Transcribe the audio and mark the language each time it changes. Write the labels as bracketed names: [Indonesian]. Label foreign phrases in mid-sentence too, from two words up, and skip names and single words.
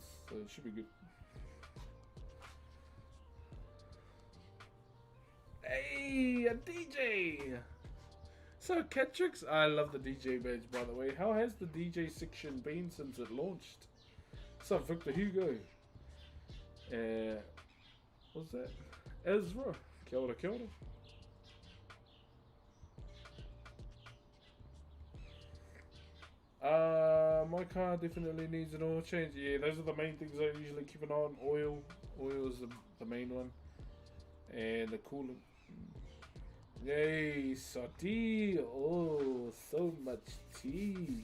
[English] So it should be good. Hey, a DJ! So, Catrix, I love the DJ badge, by the way. How has the DJ section been since it launched? What's up, Victor Hugo? What's that? Ezra. [Māori] Kia ora, kia ora. [English] My car definitely needs an oil change. Yeah, those are the main things I usually keep an eye on. Oil. Oil is the main one. And the coolant. Yay, Sati. Oh, so much tea.